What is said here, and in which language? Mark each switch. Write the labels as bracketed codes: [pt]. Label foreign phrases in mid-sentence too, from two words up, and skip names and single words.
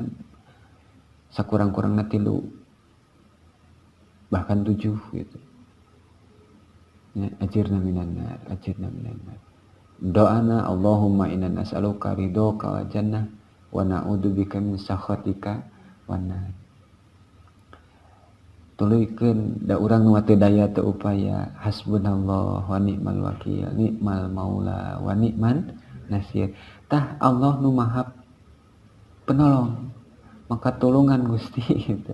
[su] Sakurang-kurangna 3 bahkan 7 gitu. Ya, [ar] أجرنا من النار أجرنا من النار. Doana اللهم إنا نسألك رضاك والجنة ونعوذ بك من سخطك والنار. [su] Tuluykeun da urang nu teu daya teu upaya, [ar] حسبنا الله ونعم الوكيل نعم المولى ونعم النصير. [su] Tah Allah nu [id] maha penolong, [su] maka tulungan Gusti gitu.